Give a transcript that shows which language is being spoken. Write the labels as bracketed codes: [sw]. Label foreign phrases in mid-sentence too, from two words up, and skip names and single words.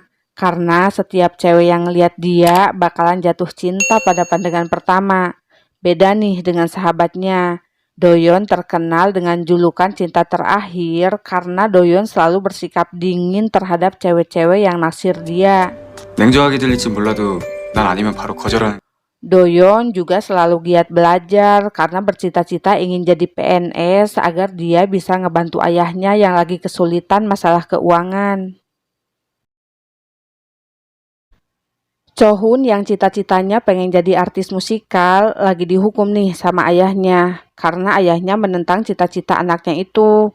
[id] Karena setiap cewek yang ngeliat dia bakalan jatuh cinta pada pandangan pertama. Beda nih dengan sahabatnya. Doyon terkenal dengan julukan cinta terakhir karena Doyon selalu bersikap dingin terhadap cewek-cewek yang naksir dia. [ko] 냉정하게 들릴지 몰라도 난 아니면 바로 거절하는. [id] Doyon juga selalu giat belajar karena bercita-cita ingin jadi PNS agar dia bisa ngebantu ayahnya yang lagi kesulitan masalah keuangan. Chohun yang cita-citanya pengen jadi artis musikal lagi dihukum nih sama ayahnya karena ayahnya menentang cita-cita anaknya itu.